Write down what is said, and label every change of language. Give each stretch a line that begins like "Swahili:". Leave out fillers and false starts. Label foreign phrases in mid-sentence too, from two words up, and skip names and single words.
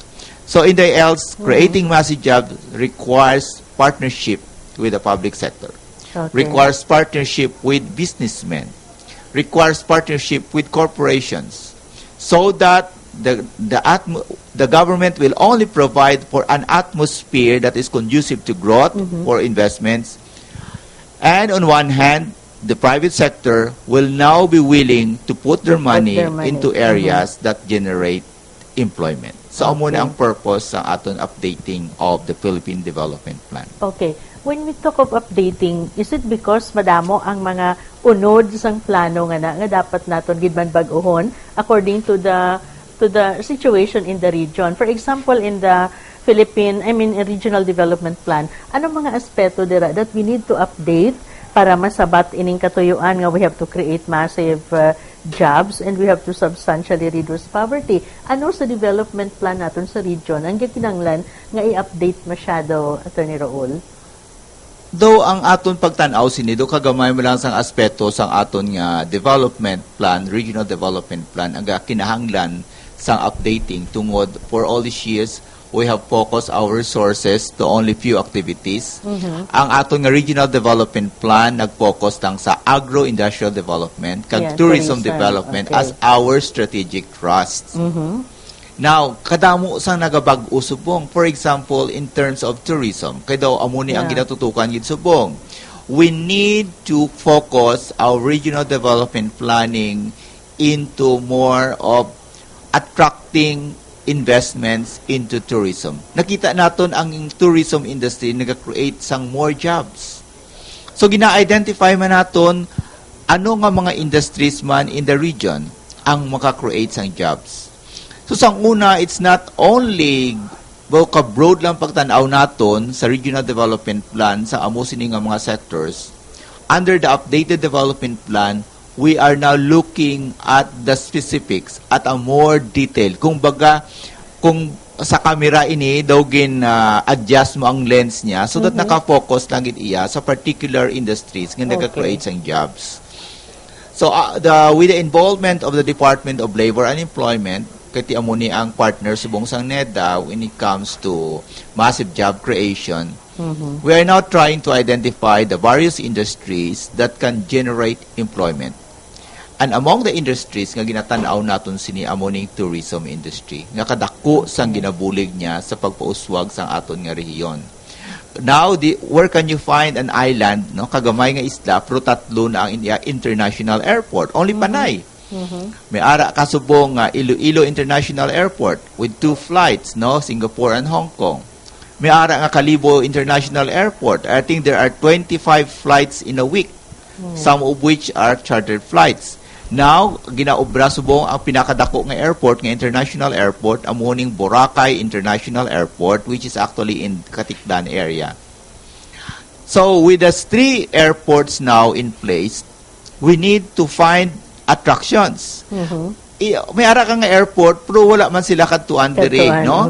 English: So in the else, creating massive jobs requires partnership with the public sector, requires partnership with businessmen, requires partnership with corporations, so that the government will only provide for an atmosphere that is conducive to growth for investments. And on one hand, the private sector will now be willing to put their money into areas that generate employment. So,
Hiligaynon: amo na ang purpose sa aton
English: updating of the Philippine Development Plan. Okay. When we talk of updating, is it because
Hiligaynon: madamo ang mga unod sang plano nga dapat naton gid man bag-ohon
English: according to the situation in the region? For example, in the Regional Development Plan,
Hiligaynon: anong mga aspeto dira
English: that we need to update
Hiligaynon: para masabat ining katuyuan nga
English: we have to create massive jobs and we have to substantially reduce poverty?
Hiligaynon: Ano sa development plan naton sa region ang gikinahanglan nga i-update masyado, Attorney Raul? Though ang aton pagtan-aw sinido kagamay mo lang sang aspeto sang aton nga
English: development plan, regional development plan,
Hiligaynon: ang kinahanglan sang updating tungod
English: for all these years we have focused our resources to only few activities.
Hiligaynon: Ang aton nga
English: regional development plan
Hiligaynon: nag-focus lang sa
English: agro-industrial development
Hiligaynon: kag
English: tourism development as our strategic thrust. Now,
Hiligaynon: kadamo sang nagabag-o subong.
English: For example, in terms of tourism,
Hiligaynon: kay daw amo ni ang ginatutukan gid subong.
English: We need to focus our regional development planning into more of attracting investments into tourism.
Hiligaynon: Nakita naton ang
English: tourism industry
Hiligaynon: nag-create sang
English: more jobs.
Hiligaynon: So gina-identify man naton ano nga mga industries man
English: in the region
Hiligaynon: ang maka-create sang jobs. So sang una,
English: it's not only broad
Hiligaynon: lang pagtanaw naton sa
English: regional development plan
Hiligaynon: sa amo sini nga mga sectors.
English: Under the updated development plan, we are now looking at the specifics at a more detail.
Hiligaynon: Kung sa camera ini daw adjust mo ang lens niya
English: so that
Hiligaynon: naka-focus lang gid iya sa
English: particular industries
Hiligaynon: nga nag-create sang jobs.
English: So with the involvement of the Department of Labor and Employment,
Hiligaynon: kati amo ni ang partner subong sang NEDA
English: when it comes to massive job creation, we are now trying to identify the various industries that can generate employment. And among the industries
Hiligaynon: nga ginatanaw naton sini amo ning
English: tourism industry
Hiligaynon: nga kadako sang ginabulig niya sa pagpauswag sang aton nga rehiyon.
English: Now, where can you find an island, no,
Hiligaynon: kagamay nga isla, pero tatlo na ang
English: international airport? Only Panay.
Hiligaynon: May ara kasubong Iloilo International Airport
English: with 2 flights,
Hiligaynon: no, Singapore and Hong Kong. May ara nga Kalibo International Airport.
English: I think there are 25 flights in a week, some of which are chartered flights. Now,
Hiligaynon: ginaobra subong ang pinakadako nga airport, nga
English: international airport,
Hiligaynon: amuning Boracay International Airport,
English: which is actually in Katiklan area. So, with the 3 airports now in place, we need to find attractions.
Hiligaynon: May ara ka nga airport, pero wala man sila katuan diri, no?